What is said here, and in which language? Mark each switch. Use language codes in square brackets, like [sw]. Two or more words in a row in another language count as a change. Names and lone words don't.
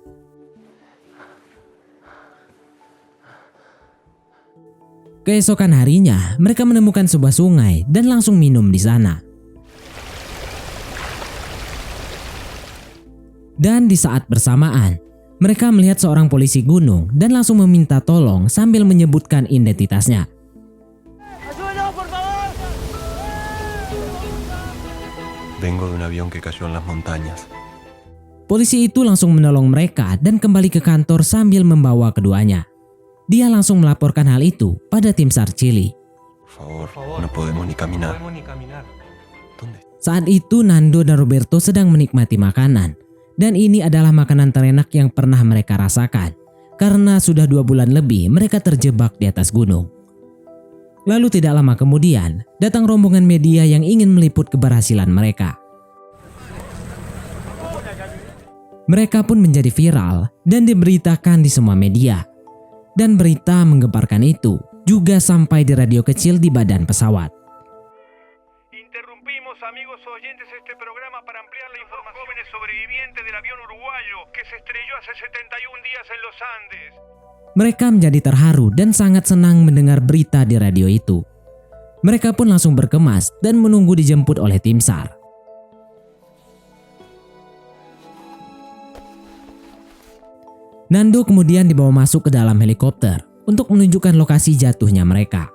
[id] Keesokan harinya, mereka menemukan sebuah sungai dan langsung minum di sana. Dan di saat bersamaan, mereka melihat seorang polisi gunung dan langsung meminta tolong sambil menyebutkan identitasnya. [es] Vengo de un avión que cayó en las montañas. [id] Polisi itu langsung menolong mereka dan kembali ke kantor sambil membawa keduanya. Dia langsung melaporkan hal itu pada tim SAR Chili. [es] Por favor, no podemos ni caminar. ¿Dónde? [id] Saat itu Nando dan Roberto sedang menikmati makanan. Dan ini adalah makanan terenak yang pernah mereka rasakan. Karena sudah 2 bulan lebih mereka terjebak di atas gunung. Lalu tidak lama kemudian, datang rombongan media yang ingin meliput keberhasilan mereka. Mereka pun menjadi viral dan diberitakan di semua media. Dan berita menggemparkan itu juga sampai di radio kecil di badan pesawat. [es] Interrumpimos, amigos oyentes, este programa para ampliar la información. Jóvenes sobrevivientes del avión uruguayo que se estrelló hace 71 días en los Andes. [id] Mereka menjadi terharu dan sangat senang mendengar berita di radio itu. Mereka pun langsung berkemas dan menunggu dijemput oleh tim SAR. Nando kemudian dibawa masuk ke dalam helikopter untuk menunjukkan lokasi jatuhnya mereka.